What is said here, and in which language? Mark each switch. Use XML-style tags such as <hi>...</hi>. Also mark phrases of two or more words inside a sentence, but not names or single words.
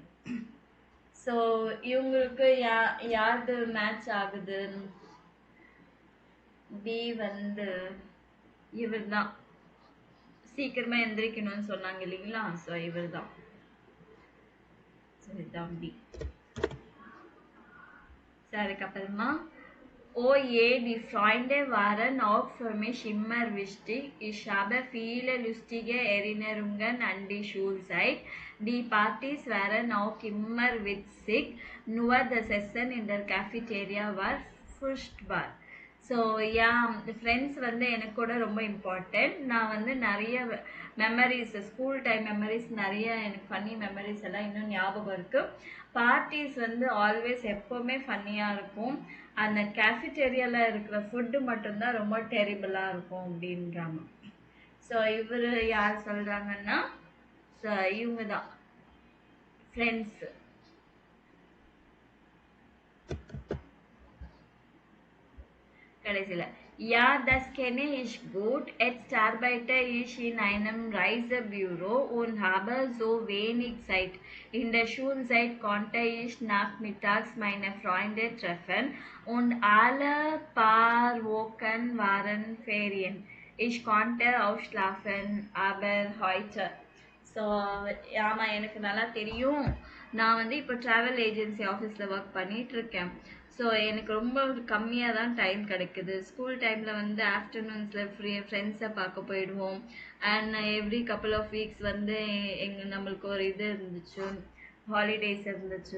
<ta>ஸோ இவங்களுக்கு யாருது மேட்ச் ஆகுது? பி வந்து இவர் தான். சீக்கிரமாக எந்திரிக்கணும்னு சொன்னாங்க இல்லைங்களா? ஸோ இவர் தான். ஸோ இதுதான் பி. ஸோ அதுக்கப்புறமா</ta> <de>Oh je, die Freunde waren auch für mich immer wichtig. Ich habe viele lustige Erinnerungen an die Schulzeit. Die Partys waren auch immer witzig. Nur das Essen in der Cafeteria war furchtbar.</de> <ta>ஸோ ஃப்ரெண்ட்ஸ் வந்து எனக்கு கூட ரொம்ப இம்பார்ட்டண்ட். நான் வந்து நிறைய மெமரிஸ்,</ta> <en>school time memories</en> <ta>நிறைய எனக்கு</ta> <en>funny memories</en> <ta>எல்லாம் இன்னும் ஞாபகம் இருக்குது. பார்ட்டிஸ் வந்து ஆல்வேஸ் எப்போவுமே ஃபன்னியாக இருக்கும். அந்த கேஃபிடேரியாவில் இருக்கிற ஃபுட்டு மட்டும்தான் ரொம்ப டெரிபிளாக இருக்கும் அப்படின்றாங்க. ஸோ இவர் யார் சொல்கிறாங்கன்னா இவங்க தான் ஃப்ரெண்ட்ஸ்.</ta> <de>கடைசியில ja, das kenne ich gut. Jetzt arbeite ich in einem Reisebüro und habe so wenig Zeit. In der Schulzeit konnte ich nachmittags meine Freunde treffen und alle paar Wochen waren Ferien. Ich konnte ausschlafen, aber heute.</de> <ta>ஸோ ஆமாம், எனக்கு நல்லா தெரியும். நான் வந்து இப்போ</ta> <en>travel agency</en> <ta>ஆஃபீஸில் ஒர்க் பண்ணிகிட்ருக்கேன். ஸோ எனக்கு ரொம்ப கம்மியாக தான் டைம் கிடைக்குது.</ta> <en>school time</en> <ta>வந்து ஆஃப்டர்நூன்ஸில் ஃப்ரெண்ட்ஸை பார்க்க போயிடுவோம்.</ta> <en>and every couple of weeks</en> <ta>வந்து நம்மளுக்கு ஒரு இது இருந்துச்சு, ஹாலிடேஸ் இருந்துச்சு.</ta>